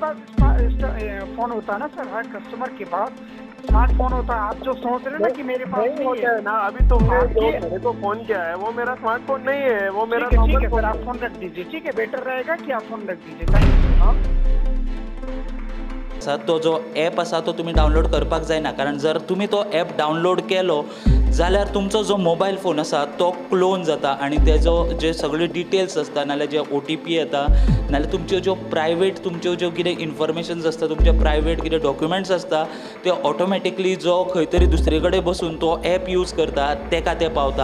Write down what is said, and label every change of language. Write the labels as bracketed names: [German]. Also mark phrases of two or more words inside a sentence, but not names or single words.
[Hindi] के पास फोन होता है ना सर, हर कस्टमर के पास स्मार्टफोन होता है। आप जो सोच रहे हैं ना कि मेरे पास नहीं होता है ना। अभी तुमने जो मेरे को फोन किया है वो मेरा स्मार्टफोन नहीं है, वो मेरा ठीक है नॉर्मल सर, आप फोन रख दीजिए, ठीक है। बेटर रहेगा कि आप फोन रख दीजिए। [English] thank you. [Konkani] तो जो ॲप आसा तो तुमी डावनलोड करपाक जायना, कारण जर तुमी तो ॲप डावनलोड केलो जाल्यार तुमचो जो [English] mobile phone [Konkani] आसा तो क्लोन जाता आनी तेजो जे सगळे डिटेल्स आसता नाल्यार जे OTP येता नाल्यार तुमच्यो ज्यो प्रायवेट तुमच्यो ज्यो कितें इन्फॉर्मेशन्स आसता, तुमचे प्रायवेट कितें डॉक्युमेंट्स आसता ते ऑटोमॅटिकली जो खंय तरी दुसरे कडेन बसून तो ॲप यूज करता तेका ते पावता.